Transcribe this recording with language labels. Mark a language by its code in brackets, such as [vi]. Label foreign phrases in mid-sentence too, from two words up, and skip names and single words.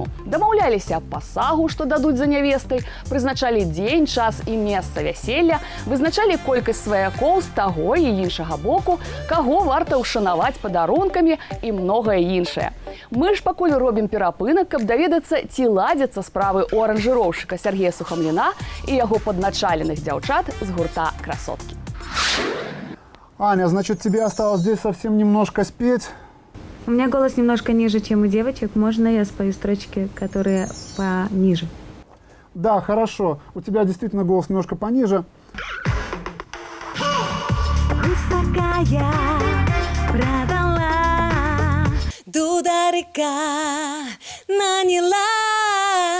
[be] Дамаўляліся аб пасагу, што дадуць за нявестай, прызначалі дзень, час і месца вяселля, вызначалі колькасць сваякоў з таго і іншага боку, каго варта ўшанаваць падарункамі і многае іншае. Мы ж пакуль робім перапынак, каб даведацца, ці ладзяцца справы у аранжыроўшчыка Сергея Сухамліна і яго падначаленых дзяўчат з гурта «Красоткі». [ru] Аня, значит, тебе осталось здесь совсем немножко спеть? У меня голос немножко ниже, чем у девочек. Можно я спою строчки, которые пониже? Да, хорошо. У тебя действительно голос немножко пониже. [be] Гусакая продала, дударика наняла.